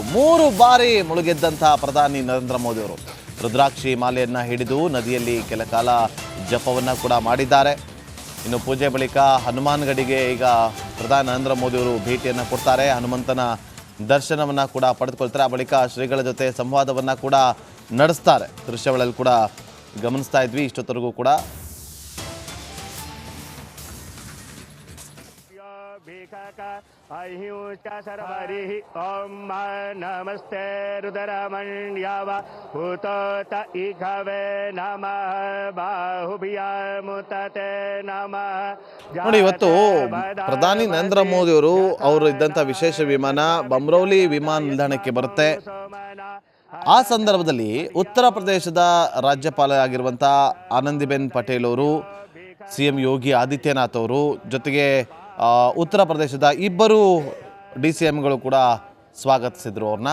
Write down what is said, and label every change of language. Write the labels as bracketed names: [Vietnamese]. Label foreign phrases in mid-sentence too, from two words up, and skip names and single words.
[Kannada] 3 ಬಾರಿ ಮುಳುಗೆದ್ದಂಥ ಪ್ರಧಾನಿ ನರೇಂದ್ರ ಮೋದಿ ಅವರು ರುದ್ರಾಕ್ಷಿ ಮಾಲೆಯನ್ನು ಹಿಡಿದು ನದಿಯಲ್ಲಿ ಕೆಲ ಕಾಲ ಜಪವನ್ನು ಕೂಡ ಮಾಡಿದ್ದಾರೆ. ಇನ್ನು ಪೂಜೆ ಬಳಿಕ ಹನುಮಾನ್ ಗಡಿಗೆ ಈಗ ಪ್ರಧಾನಿ ನರೇಂದ್ರ ಮೋದಿ ಅವರು ಭೇಟಿಯನ್ನು ಕೊಡ್ತಾರೆ. ಹನುಮಂತನ ದರ್ಶನವನ್ನು ಕೂಡ ಪಡೆದುಕೊಳ್ತಾರೆ. ಆ ಬಳಿಕ ಶ್ರೀಗಳ ಜೊತೆ ಸಂವಾದವನ್ನು ಕೂಡ ನಡೆಸ್ತಾರೆ. ದೃಶ್ಯಗಳಲ್ಲಿ ಕೂಡ ಗಮನಿಸ್ತಾ ಇದ್ವಿ ಇಷ್ಟೊತ್ತರೆಗೂ ಕೂಡ. [Sanskrit] हरिः ॐ नमस्ते रुद्रमण्यव भूतोत इघवे नमः बाहुभ्यामुतते नमः. [Kannada] ನೋಡಿ, ಇವತ್ತು ಪ್ರಧಾನಿ ನರೇಂದ್ರ ಮೋದಿ ಅವರು ಇದ್ದಂಥ ವಿಶೇಷ ವಿಮಾನ ಬಮ್ರೌಲಿ ವಿಮಾನ ನಿಲ್ದಾಣಕ್ಕೆ ಬರುತ್ತೆ. ಆ ಸಂದರ್ಭದಲ್ಲಿ ಉತ್ತರ ಪ್ರದೇಶದ ರಾಜ್ಯಪಾಲ ಆಗಿರುವಂಥ ಆನಂದಿಬೆನ್ ಪಟೇಲ್ ಅವರು, CM ಯೋಗಿ ಆದಿತ್ಯನಾಥ್ ಅವರು, ಜೊತೆಗೆ ಉತ್ತರ ಪ್ರದೇಶದ ಇಬ್ಬರು DCMಗಳು ಕೂಡ ಸ್ವಾಗತಿಸಿದ್ರು ಅವ್ರನ್ನ.